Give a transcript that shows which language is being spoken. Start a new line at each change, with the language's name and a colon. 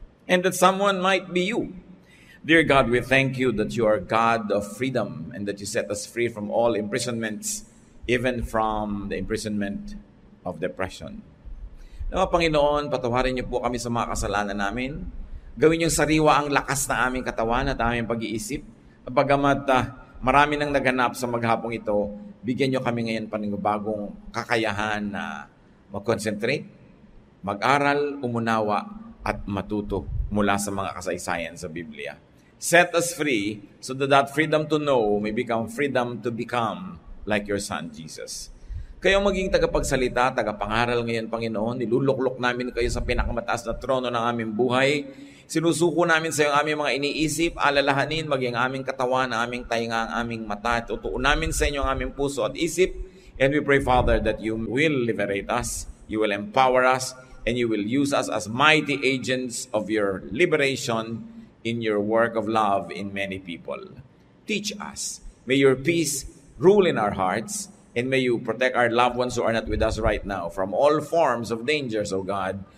English: And that someone might be you. Dear God, we thank you that you are God of freedom and that you set us free from all imprisonments, even from the imprisonment of depression.
Filipino: Nawa Panginoon, patawarin niyo po kami sa mga kasalanan namin. Gawin niyo sariwa ang lakas na aming katawan at aming pag-iisip. Bagamat marami nang naganap sa maghapong ito, bigyan niyo kami ngayon panibagong kakayahan na mag-concentrate, mag-aral, umunawa, at matuto mula sa mga kasaysayan sa Biblia.
English: Set us free so that freedom to know may become freedom to become like your Son, Jesus.
Filipino: Kayo maging tagapagsalita, tagapangaral ngayon, Panginoon. Niluluklok namin kayo sa pinakamataas na trono ng aming buhay. Sinusuko namin sa iyo ang aming mga iniisip, alalahanin, maging aming katawan, ang aming tainga, ang aming mata. Tutuon namin sa inyo ang aming puso at isip.
English: And we pray, Father, that you will liberate us, you will empower us, and you will use us as mighty agents of your liberation in your work of love in many people. Teach us. May your peace rule in our hearts, and may you protect our loved ones who are not with us right now from all forms of dangers, O God.